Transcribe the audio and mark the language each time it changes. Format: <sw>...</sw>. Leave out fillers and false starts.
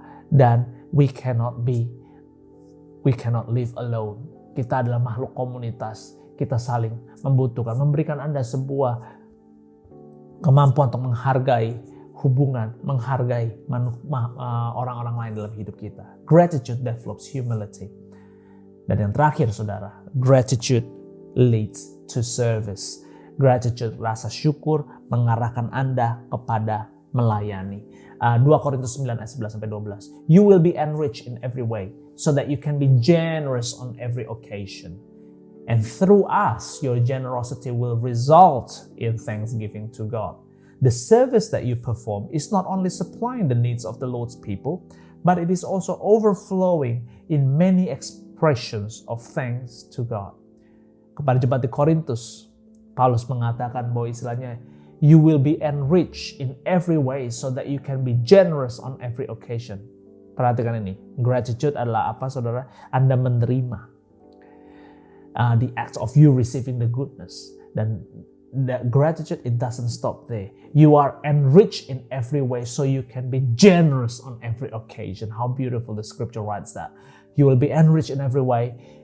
<en>Dan we cannot live alone.</en> <id>Kita adalah makhluk komunitas. Kita saling membutuhkan. Memberikan Anda sebuah kemampuan untuk menghargai hubungan, menghargai orang-orang lain dalam hidup kita.</id> <en>Gratitude develops humility.</en> <id>Dan yang terakhir, saudara,</id> <en>gratitude leads to service.</en> <id>Gratitude, rasa syukur, mengarahkan Anda kepada melayani. 2 Korintus 9 ayat 11-12.</id> <en>You will be enriched in every way, so that you can be generous on every occasion. And through us, your generosity will result in thanksgiving to God. The service that you perform is not only supplying the needs of the Lord's people, but it is also overflowing in many expressions of thanks to God.</en> <id>Kepada jemaat di Korintus, Paulus mengatakan bahwa istilahnya,</id> <en>you will be enriched in every way so that you can be generous on every occasion.</en> <id>Perhatikan ini, gratitude adalah apa, saudara? Anda menerima</id> <en>the act of you receiving the goodness. Dan that gratitude, it doesn't stop there. You are enriched in every way so you can be generous on every occasion. How beautiful the scripture writes that. You will be enriched in every way.</en>